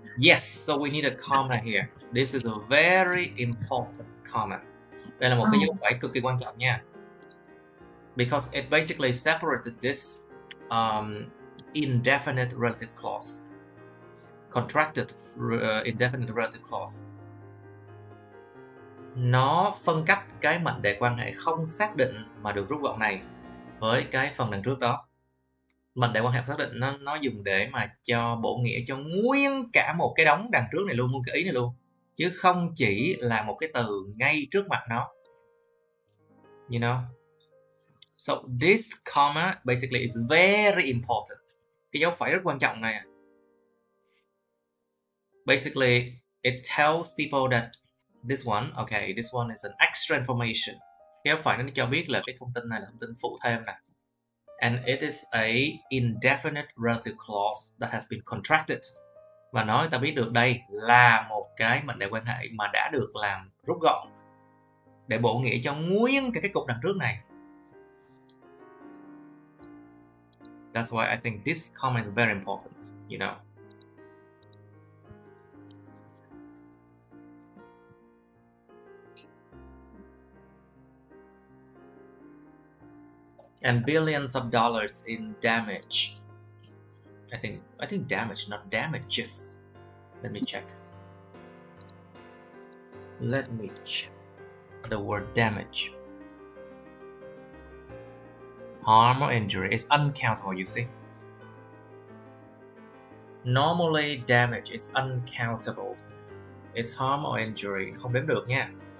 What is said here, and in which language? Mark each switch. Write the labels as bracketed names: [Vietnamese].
[English] Yes, so we need a comma here. This is a very important comma. [Vietnamese] Đây là một cái dấu phẩy cực kỳ quan trọng nha. [English] Because it basically separated this indefinite relative clause. Contracted indefinite relative clause. [Vietnamese] Nó phân cách cái mệnh đề quan hệ không xác định mà được rút gọn này với cái phần đằng trước đó. Mệnh đề quan hệ xác định nó dùng để mà cho bổ nghĩa cho nguyên cả một cái đống đằng trước này luôn, cái ý này luôn, chứ không chỉ là một cái từ ngay trước mặt nó. [English] You know? So this comma basically is very important. [Vietnamese] Cái dấu phẩy rất quan trọng này. [English] Basically it tells people that this one, okay, this one is an extra information. [Vietnamese] Cái dấu phẩy nó cho biết là cái thông tin này là thông tin phụ thêm nè. [English] And it is a indefinite relative clause that has been contracted. [Vietnamese] Và nói ta biết được đây là một cái mệnh đề quan hệ mà đã được làm rút gọn để bổ nghĩa cho nguyên cái cục đằng trước này. [English] That's why I think this comma is very important, you know. And billions of dollars in damage. I think damage, not damages. Let me check. Let me check the word damage. Harm or injury is uncountable, you see. Normally damage is uncountable. It's harm or injury, [Vietnamese] không đếm được nha.